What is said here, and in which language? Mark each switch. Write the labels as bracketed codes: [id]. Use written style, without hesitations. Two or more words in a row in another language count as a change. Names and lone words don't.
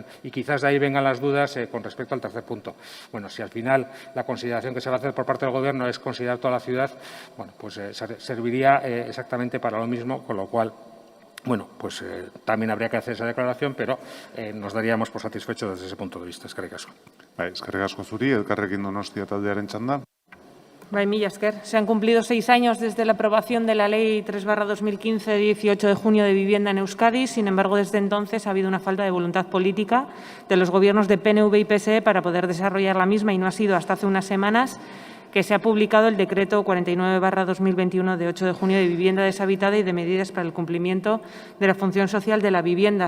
[es] Y quizás de ahí vengan las dudas con respecto al tercer punto. Bueno, si al final la consideración que se va a hacer por parte del Gobierno es considerar toda la ciudad, bueno, pues serviría exactamente para lo mismo, con lo cual, bueno, pues también habría que hacer esa declaración, pero nos daríamos por satisfechos desde ese punto de vista. [eu] Eskerrik asko. Eskerrik asko zuri, Elkarrekin Donostia taldearen txanda. Mila esker. [es] Se han cumplido 6 años desde la aprobación de la Ley 3/2015 de 18 de junio de vivienda en Euskadi. Sin embargo, desde entonces ha habido una falta de voluntad política de los gobiernos de PNV y PSE para poder desarrollar la misma, y no ha sido hasta hace unas semanas que se ha publicado el Decreto 49/2021 de 8 de junio de vivienda deshabitada y de medidas para el cumplimiento de la función social de la vivienda.